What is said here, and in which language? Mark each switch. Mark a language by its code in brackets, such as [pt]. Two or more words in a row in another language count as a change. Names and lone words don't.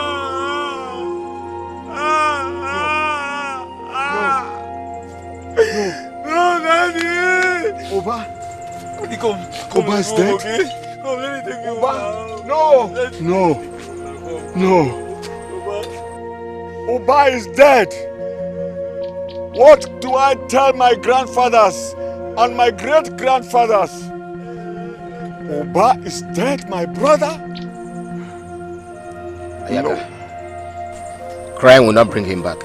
[en] No, Daddy. Oba. Come. Oba is dead. Okay? Come, let me take you Oba. home. No. Oba is dead. What do I tell my grandfathers and my great-grandfathers? Oba is dead, my brother? Ayaka. Crying will not bring him back.